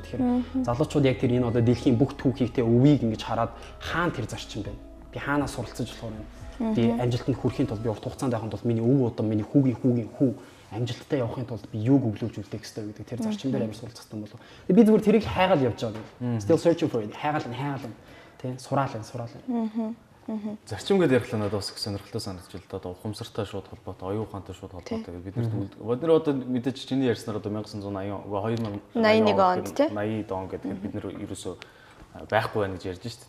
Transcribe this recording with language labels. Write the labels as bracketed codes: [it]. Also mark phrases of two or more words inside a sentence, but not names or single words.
[mn] Тэгэхээр залуучууд яг тэр энэ одоо дэлхийн бүх түүхийг те өвийг ингэж хараад хаана тэр зарчим байна. Би хаанаас суралцаж болохоор юм. Би амжилтанд хүрэхийн тулд би урт хугацаанд явахын тулд миний өвөө удам миний хүүгийн хүү амжилттай явахын тулд би юуг өглөөж үлдээх ёстой гэдэг тэр зарчим дээр амар суралцах юм болов. Би зүгээр тэрийг хайгаал явж байгаа. [en] Still searching for it. [mn] Хайгаал тий сураалаа. Зарчим гэдэг ярихлаа надад бас их сонирхолтой санагдаж байна. Одоо ухамсартай шууд холбоотой, оюун ухаантай шууд холбоотой гэдэг бид нар одоо мэдээж чиний ярьснаар одоо 1980 2081 онд тий 80 он гэдэг бид нар ерөөсөө байхгүй байна гэж ярьж штэ.